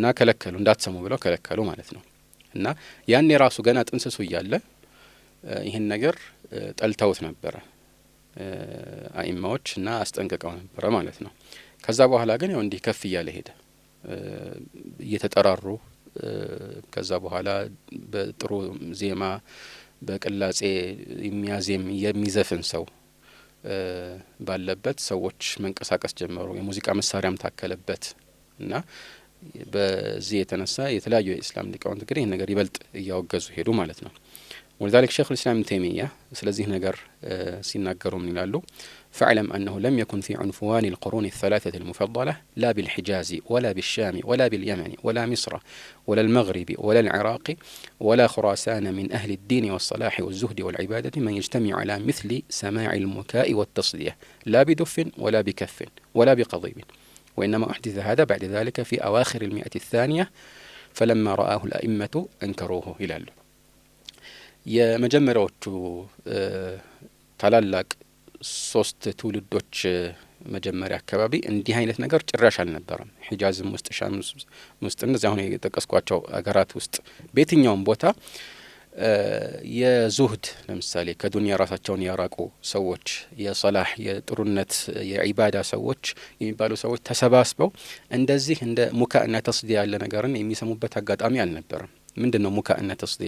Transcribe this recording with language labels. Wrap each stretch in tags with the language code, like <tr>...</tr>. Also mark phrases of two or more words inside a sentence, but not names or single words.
<am>ከለከሉ፣ እንዳትሰሙ ብለው ከለከሉ ማለት ነው። እና ያኔ ራሱ ገና ጥንስሱ እያለ ይህን ነገር ጠልተውት ነበረ አኢማዎች እና አስጠንቅቀው ነበረ ማለት ነው። ከዛ በኋላ ግን ያው እንዲህ ከፍ እያለ ሄደ እየተጠራሩ። ከዛ በኋላ በጥሩ ዜማ በቅላጼ የሚያዜም የሚዘፍን ሰው ባለበት ሰዎች መንቀሳቀስ ጀመሩ። የሙዚቃ መሳሪያም ታከለበት እና በዚህ የተነሳ የተለያዩ የኢስላም ሊቃውንት እንግዲህ ይህን ነገር ይበልጥ እያወገዙ ሄዱ ማለት ነው።</am> <ar>ولذلك شيخ الإسلام ابن تيمية</ar> <am>ስለዚህ ነገር ሲናገሩ ምን ይላሉ?</am> <ar>فاعلم أنه لم يكن في عنفوان القرون الثلاثة المفضلة لا بالحجاز ولا بالشام ولا باليمن ولا مصر ولا المغرب ولا العراق ولا خراسان من أهل الدين والصلاح والزهد والعبادة من يجتمع على مثل سماع المكاء والتصدية لا بدف ولا بكف ولا بقضيب، وإنما أحدث هذا بعد ذلك في أواخر المئة الثانية فلما رآه الأئمة أنكروه</ar> <am>ይላሉ። የመጀመሪያዎቹ ታላላቅ ሶስት ትውልዶች መጀመሪያ አካባቢ እንዲህ አይነት ነገር ጭራሽ አልነበረም። ሒጃዝም ውስጥ ሻም ውስጥ እንደዚህ አሁን የጠቀስኳቸው አገራት ውስጥ በየትኛውም ቦታ የዙህድ ለምሳሌ ከዱንያ ራሳቸውን ያራቁ ሰዎች፣ የሰላህ የጥሩነት የዒባዳ ሰዎች የሚባሉ ሰዎች ተሰባስበው እንደዚህ እንደ</am> <ar>مكاء وتصدية</ar> <am>ያለ ነገርን የሚሰሙበት አጋጣሚ አልነበረም። ምንድን ነው</am> <ar>مكاء وتصدية?</ar>